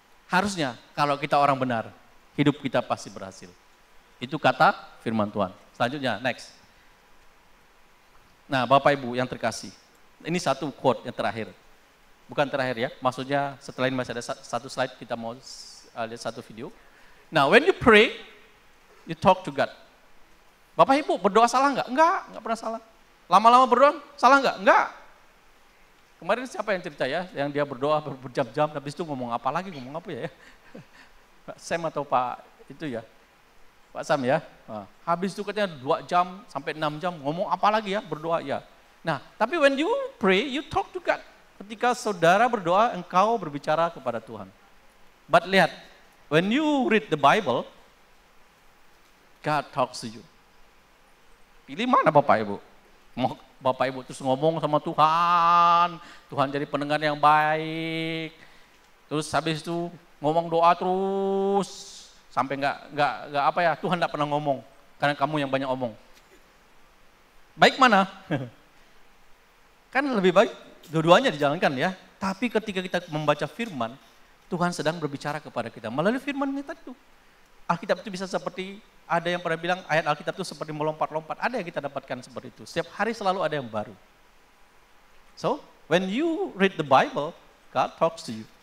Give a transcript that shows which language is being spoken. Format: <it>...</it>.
<id>Harusnya kalau kita orang benar, hidup kita pasti berhasil. Itu kata firman Tuhan. Selanjutnya, next. Nah, Bapak Ibu yang terkasih, ini satu quote yang terakhir. Bukan terakhir ya, maksudnya setelah ini masih ada satu slide, kita mau lihat satu video.</id> <en>Now, when you pray, you talk to God.</en> <id>Bapak Ibu berdoa salah nggak? Enggak pernah salah. Lama-lama berdoa, salah nggak? Enggak. Kemarin siapa yang cerita ya, yang dia berdoa berjam-jam, habis itu ngomong apa lagi, ngomong apa ya? Pak Sam atau Pak itu ya, Pak Sam ya. Nah, habis itu katanya 2 jam sampai 6 jam, ngomong apa lagi ya, berdoa ya. Nah, tapi when you pray, you talk to God. Ketika saudara berdoa, engkau berbicara kepada Tuhan.</id> <en>But lihat, when you read the Bible, God talks to you.</en> <id>Pilih mana Bapak Ibu? Mau Bapak Ibu terus ngomong sama Tuhan, Tuhan jadi pendengar yang baik. Terus habis itu ngomong doa terus sampai nggak apa ya, Tuhan nggak pernah ngomong karena kamu yang banyak ngomong. Baik mana? Kan lebih baik dua-duanya dijalankan ya. Tapi ketika kita membaca firman, Tuhan sedang berbicara kepada kita melalui firman kita itu. Alkitab itu bisa seperti, ada yang pernah bilang ayat Alkitab itu seperti melompat-lompat. Ada yang kita dapatkan seperti itu. Setiap hari selalu ada yang baru.</id> <en>So, when you read the Bible, God talks to you.</en>